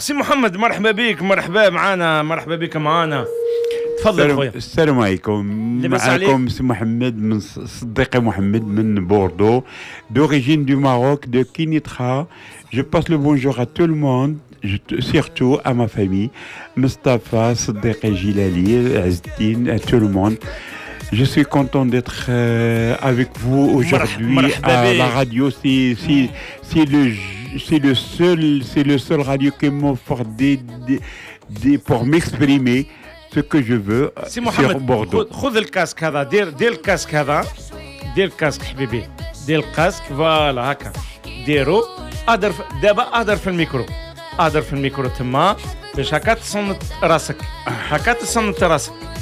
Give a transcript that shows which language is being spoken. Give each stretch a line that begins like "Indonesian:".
Arabic: Si Mohamed, مرحبا بك, مرحبا معانا, مرحبا بك معانا. تفضل خويا. السلام عليكم. معكم سي محمد من صديقي محمد من بوردو,
French: d'origine du Maroc,
Arabic: de Kinitra.
French: Je passe le bonjour à tout le monde, surtout à ma famille, Mustapha, Sadiq, Jilali, Azdin, à tout le monde. Je suis content d'être avec vous aujourd'hui à la radio. C'est le seul radio qui m'offre des pour m'exprimer ce que je veux sur Bordeaux.
Arabic: خذ الكاسك هذا, دير الكاسك حبيبي, دير الكاسك, فوالا هكا ديرو, اقدر دابا اقدر في الميكرو, اقدر في الميكرو تما باش هكا تصنت راسك, هكا تصنت راسك.